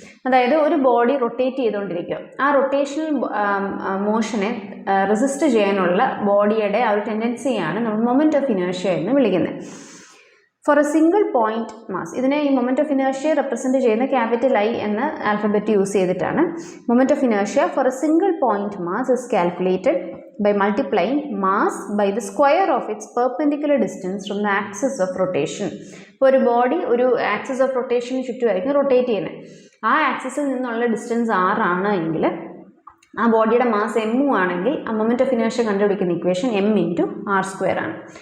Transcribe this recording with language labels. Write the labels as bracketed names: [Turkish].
[Malayalam] അതായത് ഒരു body rotate ചെയ്തുകൊണ്ടിരിക്കുക, ആ റൊട്ടേഷണൽ മോഷനെ റെസിസ്റ്റ് ചെയ്യാനുള്ള ബോഡിയുടെ ആ ഒരു ടെൻഡൻസിയാണ് നമ്മൾ മൊമെൻറ്റ് ഓഫ് ഇനേർഷ്യ എന്ന് വിളിക്കുന്നത്. [English] for a single point mass, [Malayalam] ഇതിനെ ഈ മൊമെൻറ്റ് ഓഫ് ഇനേർഷ്യ റെപ്രസെൻറ്റ് ചെയ്യുന്ന ക്യാപിറ്റൽ I എന്ന ആൽഫബറ്റ് യൂസ് ചെയ്തിട്ടാണ്. [English] Moment of inertia for a single point mass is calculated by multiplying mass by the square of its perpendicular distance from the axis of rotation. [Malayalam] ഇപ്പോൾ ഒരു body ഒരു axis of റൊട്ടേഷന് ചുറ്റുമായിരിക്കും rotate ചെയ്യുന്നത്. ആ ആക്സിസിൽ നിന്നുള്ള distance R ആണ് എങ്കിൽ ആ ബോഡിയുടെ മാസ് M ആണെങ്കിൽ ആ മൊമെൻറ്റ് ഓഫ് ഇനേർഷ്യ കണ്ടുപിടിക്കുന്ന ഇക്വേഷൻ M × R² ആണ്.